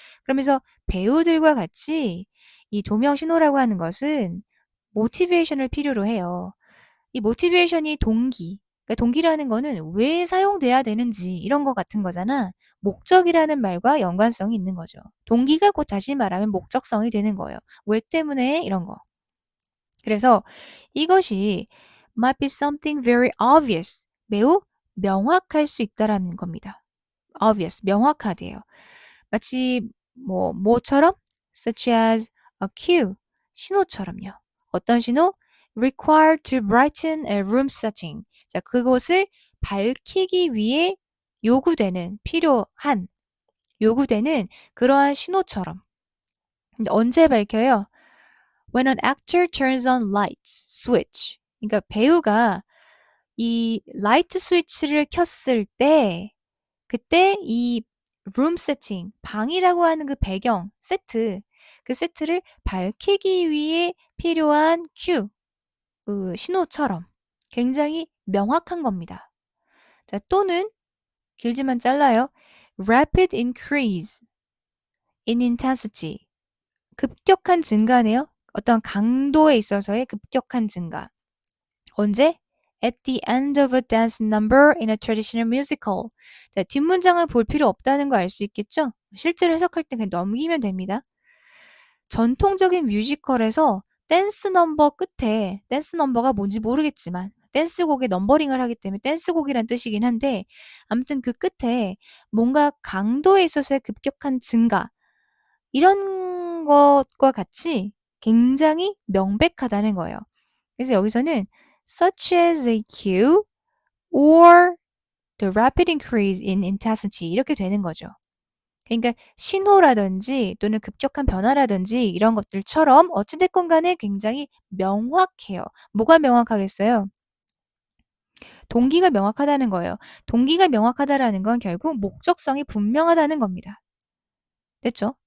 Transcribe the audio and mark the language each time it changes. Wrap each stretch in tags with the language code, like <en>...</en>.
<ko>그러면서 배우들과 같이 이 조명 신호라고 하는 것은 모티베이션을 필요로 해요. 이 모티베이션이 동기, 그러니까 동기라는 거는 왜 사용돼야 되는지 이런 거 같은 거잖아. 목적이라는 말과 연관성이 있는 거죠. 동기가 곧 다시 말하면 목적성이 되는 거예요. 왜 때문에 이런 거. 그래서 이것이</ko> <en>might be something very obvious.</en> <ko>매우 명확할 수 있다라는 겁니다. obvious, 명확하대요. 마치 뭐처럼</ko> <en>such as a cue,</en> <ko>신호처럼요. 어떤 신호?</ko> <en>required to brighten a room setting.</en> <ko>자, 그곳을 밝히기 위해 요구되는 그러한 신호처럼. 근데 언제 밝혀요?</ko> <en>When an actor turns on lights, switch.</en> <ko>그러니까 배우가 이 라이트 스위치를 켰을 때 그때 이 룸 세팅, 방이라고 하는 그 배경, 세트, 그 세트를 밝히기 위해 필요한 큐, 그 신호처럼 굉장히 명확한 겁니다. 자, 또는 길지만 잘라요.</ko> <en>Rapid increase in intensity.</en> <ko>급격한 증가네요. 어떤 강도에 있어서의 급격한 증가. 언제?</ko> <en>At the end of a dance number in a traditional musical.</en> <ko>자, 뒷문장을 볼 필요 없다는 거 알 수 있겠죠? 실제로 해석할 때 그냥 넘기면 됩니다. 전통적인 뮤지컬에서 댄스 넘버 끝에, 댄스 넘버가 뭔지 모르겠지만 댄스곡에 넘버링을 하기 때문에 댄스곡이란 뜻이긴 한데 아무튼 그 끝에 뭔가 강도에 있어서의 급격한 증가 이런 것과 같이 굉장히 명백하다는 거예요. 그래서 여기서는</ko> <en>such as a cue or the rapid increase in intensity</en> <ko>이렇게 되는 거죠. 그러니까 신호라든지 또는 급격한 변화라든지 이런 것들처럼 어찌됐건 간에 굉장히 명확해요. 뭐가 명확하겠어요? 동기가 명확하다는 거예요. 동기가 명확하다라는 건 결국 목적성이 분명하다는 겁니다. 됐죠?</ko>